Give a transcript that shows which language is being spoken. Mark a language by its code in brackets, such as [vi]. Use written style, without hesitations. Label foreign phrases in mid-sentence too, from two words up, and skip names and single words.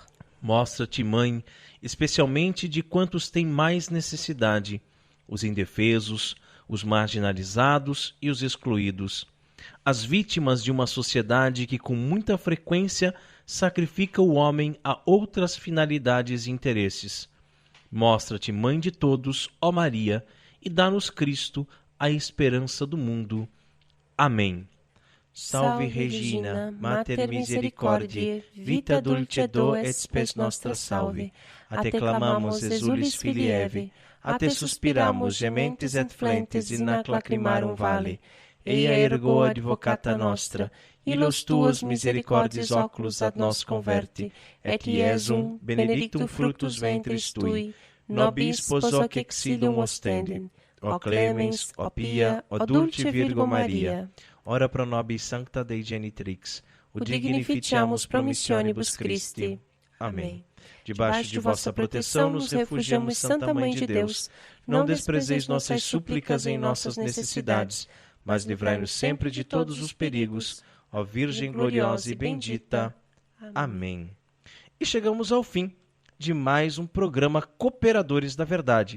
[pt] Mostra-te, Mãe, especialmente de quantos têm mais necessidade, os indefesos, os marginalizados e os excluídos, as vítimas de uma sociedade que com muita frequência sacrifica o homem a outras finalidades e interesses. Mostra-te, Mãe de todos, ó Maria, e dá-nos Cristo, a esperança do mundo. Amém. [la] Salve Regina, Mater Misericordiae, vita dulcedo et spes nostra salve. A te clamamos, exulis filii Evae, a te suspiramos, gementes et flentes, in ac lacrimarum vale. Eia ergo advocata nostra, illos tuos misericordiis oculos ad nos converti, et Iesum benedictum fructus ventris tui, nobis pos hoc exilium ostendem. O clemens, o pia, o dulce Virgo Maria, ora pro nobis sancta Dei genitrix, o dignificiamus promissionibus Christi. [pt] Amém. Debaixo de vossa proteção nos refugiamos, Santa Mãe de Deus. Não desprezeis nossas súplicas em nossas necessidades, mas livrai-nos sempre de todos os perigos, ó Virgem gloriosa e bendita. Amém. E chegamos ao fim de mais um programa Cooperadores da Verdade.